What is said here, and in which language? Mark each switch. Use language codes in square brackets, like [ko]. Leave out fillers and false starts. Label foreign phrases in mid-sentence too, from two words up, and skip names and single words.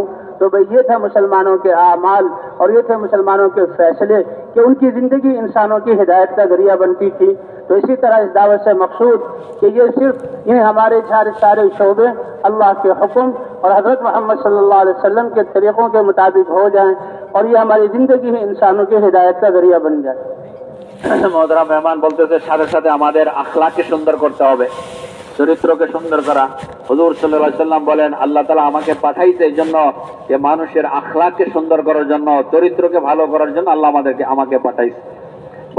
[ur] تو بھئی یہ تھا مسلمانوں کے اعمال اور یہ تھے مسلمانوں کے فیصلے کہ ان کی زندگی انسانوں کی ہدایت کا ذریعہ بنتی تھی. تو اسی طرح اس دعوت سے مقصود کہ یہ صرف یہ ہمارے سارے شعبے اللہ کے حکم اور حضرت محمد صلی اللہ علیہ وسلم کے طریقوں کے مطابق ہو جائیں اور یہ ہماری زندگی ہی انسانوں کی ہدایت کا ذریعہ بن جائے. [bn] মহতরম মেহমান বলতেছে সাথে সাথে আমাদের আখলাককে সুন্দর করতে হবে, চরিত্রকে সুন্দর করা। হুজুর সাল্লাল্লাহু আলাইহি সাল্লাম বলেন আল্লাহ তাআলা আমাকে পাঠাইছে এই জন্য যে মানুষের আখলাককে সুন্দর করার জন্য, চরিত্রকে ভালো করার জন্য আল্লাহ আমাকে পাঠাইছে।